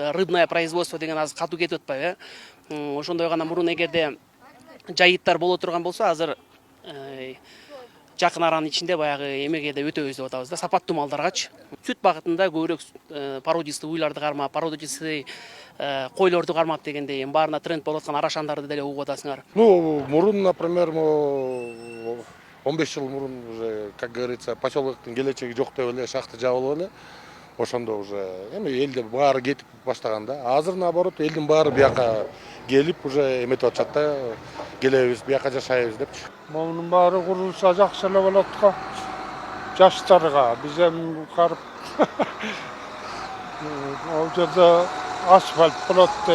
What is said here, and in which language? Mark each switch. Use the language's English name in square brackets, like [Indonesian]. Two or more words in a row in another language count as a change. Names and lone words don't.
[Russian] Рыбное производство [Kyrgyz] деген азыр катуу кетип атпайбы? Ошондой гана мурун эгерде жайыттар боло турган болсо, азыр жакын аранын ичинде баягы эмеге да өтөбүз деп атабыз да, сапаттуу малдаргачы. Сүт багытында көбүрөөк породистый уйларды кармап, породистый койлорду кармап дегендей, баарына тренд болуп аткан арашандарды деле угуп атасыңар. [Russian] Мурун, например, [Kyrgyz] 15 жыл мурун [Russian] уже, как говорится, [Kyrgyz] поселоктун келечеги жок деп эле шахта жабылып эле. Ошондо уже элде баары кетип баштаган да. Азыр наоборот элдин баары бияка келип уже эметип атышат да. Келебиз, бияка жашайбыз депчи. Мунун баары курулса жакшы эле болот го. Жаштарга биз эми карып ал жерде асфальт болот дейт.